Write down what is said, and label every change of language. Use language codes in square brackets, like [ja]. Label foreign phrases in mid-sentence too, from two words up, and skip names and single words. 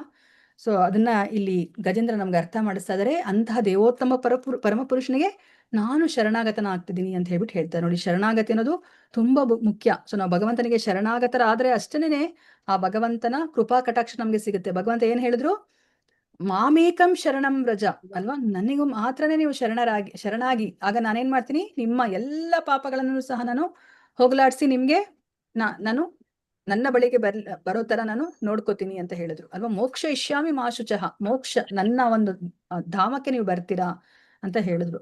[kn] ಸೊ ಅದನ್ನ ಇಲ್ಲಿ ಗಜೇಂದ್ರ ನಮ್ಗೆ ಅರ್ಥ ಮಾಡಿಸ್ತಾ ಇದಾರೆ. ಅಂತಹ ದೇವೋತ್ತಮ ಪರಮಪುರುಷನಿಗೆ ನಾನು ಶರಣಾಗತನಾಗ್ತಿದ್ದೀನಿ ಅಂತ ಹೇಳ್ಬಿಟ್ಟು ಹೇಳ್ತಾರೆ. ನೋಡಿ, ಶರಣಾಗತಿ ಅನ್ನೋದು ತುಂಬಾ ಮುಖ್ಯ. ಸೊ ನಾವು ಭಗವಂತನಿಗೆ ಶರಣಾಗತರಾದ್ರೆ ಅಷ್ಟೇನೆ ಆ ಭಗವಂತನ ಕೃಪಾ ಕಟಾಕ್ಷ ನಮ್ಗೆ ಸಿಗುತ್ತೆ. ಭಗವಂತ ಏನ್ ಹೇಳಿದ್ರು, [sa] ಮಾಮೇಕಂ ಶರಣಂ ವ್ರಜ [kn] ಅಲ್ವಾ, ನನಗೂ ಮಾತ್ರನೇ ನೀವು ಶರಣಾಗಿ, ಆಗ ನಾನೇನ್ ಮಾಡ್ತೀನಿ, ನಿಮ್ಮ ಎಲ್ಲ ಪಾಪಗಳನ್ನು ಸಹ ನಾನು ಹೋಗಲಾಡಿಸಿ ನಿಮ್ಗೆ ನಾನು ನನ್ನ ಬಳಿಗೆ ಬರೋ ತರ ನಾನು ನೋಡ್ಕೋತೀನಿ ಅಂತ ಹೇಳಿದ್ರು ಅಲ್ವಾ. [sa] ಮೋಕ್ಷ ಇಷ್ಯಾಮಿ ಮಾ ಶುಚಃ, [kn] ಮೋಕ್ಷ ನನ್ನ ಒಂದು ಧಾಮಕ್ಕೆ ನೀವು ಬರ್ತೀರಾ ಅಂತ ಹೇಳಿದ್ರು.